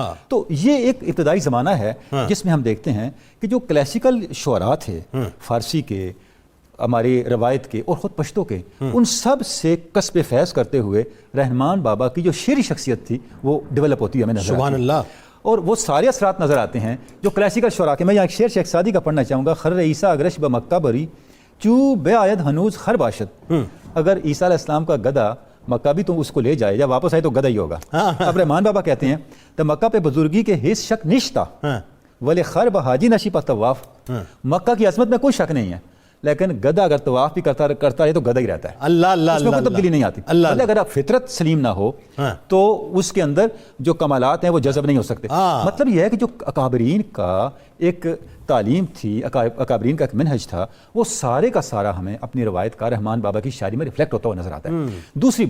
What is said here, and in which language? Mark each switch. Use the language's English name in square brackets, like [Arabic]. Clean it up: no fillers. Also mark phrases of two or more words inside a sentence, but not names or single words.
[Urdu] تو یہ ایک ابتدائی زمانہ ہے جس میں ہم دیکھتے ہیں کہ جو کلاسیکل شعراء تھے فارسی کے، ہماری روایت کے اور خود پشتو کے، ان سب سے کسب فیض کرتے ہوئے رحمان بابا کی جو شعری شخصیت تھی وہ ڈیولپ ہوتی ہے ہمیں نظر. [Arabic] سبحان اللہ. [Urdu] اور وہ سارے اثرات نظر آتے ہیں جو کلاسیکل شعراء کے. میں یہاں ایک شعر شیخ سعدی کا پڑھنا چاہوں گا. [Persian] خر عیسیٰ اگرش بمکہ بری چو بے آید ہنوز خر باشد. [Urdu] اگر عیسیٰ [Arabic] علیہ السلام [Urdu] کا گدھا مکہ بھی تو اس کو لے جائے یا واپس آئے تو گدھا ہی ہوگا. اب رحمان بابا کہتے ہیں [Pashto] تو مکہ پہ بزرگی کے حص شک نشتا ولی خر بحاجی نشی پا طواف. [Urdu] مکہ کی عظمت میں کوئی شک نہیں ہے، لیکن گدھا اگر طواف بھی کرتا رہے تو گدھا ہی رہتا ہے. [Arabic] اللہ اللہ، [Urdu] اس میں کوئی تبدیلی نہیں آتی. اگر آپ فطرت سلیم نہ ہو تو اس کے اندر جو کمالات ہیں وہ جذب نہیں ہو سکتے. مطلب یہ ہے کہ جو اکابرین کا ایک تعلیم تھی، اکابرین کا ایک منہج تھا، وہ سارے کا سارا ہمیں اپنی روایت کا رحمان بابا کی شاعری میں ریفلیکٹ ہوتا ہوا نظر آتا ہے.